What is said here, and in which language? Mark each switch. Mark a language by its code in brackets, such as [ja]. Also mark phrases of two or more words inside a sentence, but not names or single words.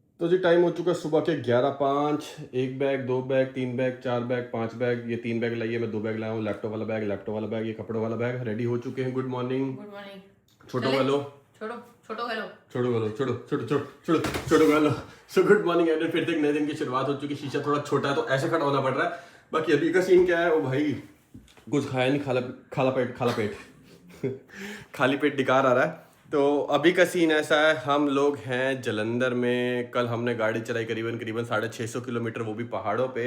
[hi] तो जी टाइम हो चुका है सुबह के 11:05। 1 बैग 2 बैग 3 बैग 4 बैग 5 बैग, ये 3 बैग लाइए, मैं 2 बैग लाया हूँ। लैपटॉप वाला बैग, ये कपड़ों वाला बैग रेडी हो चुके हैं। [en] good morning. good morning. छोटो हेलो। [hi] छोड़ो छोड़ो हेलो। छोटो हेलो छोटो छोटो छोटो छोटो छोटो हेलो। [en] so good morning everyone, [hi] फिर से एक नए दिन की शुरुआत हो चुकी है। शीशा थोड़ा छोटा है तो ऐसे खड़ा होना पड़ रहा है। बाकी अभी का सीन क्या है, ओ भाई कुछ खाया नहीं, खाला पेट खाली पेट डिकार आ रहा है। तो अभी का सीन ऐसा है, हम लोग हैं जलंधर में। कल हमने गाड़ी चलाई करीबन 650 किलोमीटर, वो भी पहाड़ों पे।